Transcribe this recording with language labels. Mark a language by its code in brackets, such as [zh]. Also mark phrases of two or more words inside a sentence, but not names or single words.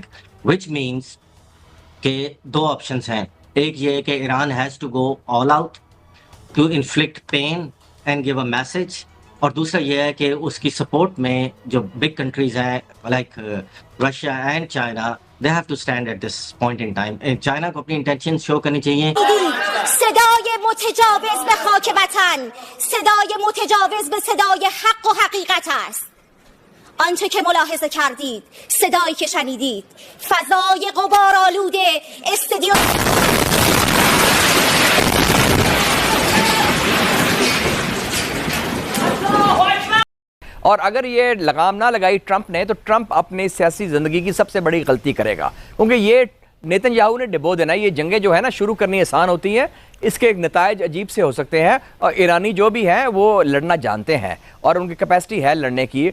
[en] which means [hi] के 2 ऑप्शंस हैं। एक ये है कि [en] Iran has to go all out to inflict pain and give a message, [hi] और दूसरा ये है कि उसकी सपोर्ट में जो [en] big countries हैं like Russia and China, they have to stand at this point in time. [hi] चाइना को अपनी [en] intention show [hi] करनी चाहिए। [fa] صدای متجاوز به خاک وطن، صدای متجاوز به صدای حق و حقیقت است. آنچه که ملاحظه کردید، صدایی که شنیدید، فضای غبارآلود استدیو [hi] और अगर ये लगाम ना लगाई ट्रंप ने तो ट्रंप अपनी सियासी ज़िंदगी की सबसे बड़ी गलती करेगा, क्योंकि ये नेतन्याहू ने डिबो देना। ये जंगें जो है ना शुरू करनी आसान होती हैं, इसके नतायज अजीब से हो सकते हैं, और ईरानी जो भी हैं वो लड़ना जानते हैं और उनकी कैपेसिटी है लड़ने की।